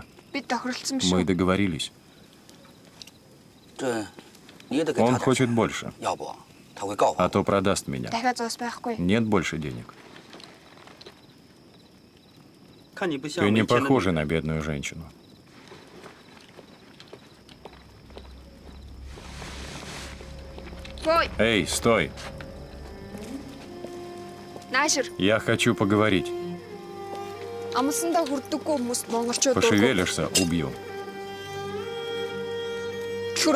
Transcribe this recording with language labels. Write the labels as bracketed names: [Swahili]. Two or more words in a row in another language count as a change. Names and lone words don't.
[Mongolian] Бид тохиролцсон биш [Russian] Мы [Mongolian] үү? [Russian] договорились. [Chinese] 这你也得给他 [Russian] Он [Chinese] 点 [Russian] хочет [Chinese] 钱， [Russian] больше, [Chinese] 要不他会告 [Russian] а [Chinese] 我。 [Russian] то продаст меня. [Mongolian] Дахиад зоос байхгүй. [Russian] Нет больше денег. [Chinese] 看你不像 [Russian] Ты [Chinese] 没 [Russian] не [Chinese] 钱的女 [Russian] похожа [Chinese] 人 [Russian] на бедную женщину. Ой, Эй, стой! [Mongolian] наашир. [Russian] Я хочу поговорить. [Mongolian] Амсандаа хүрдэггүй хүмүүс монголчууд [Russian] Пошевелишься — убью. Чурок.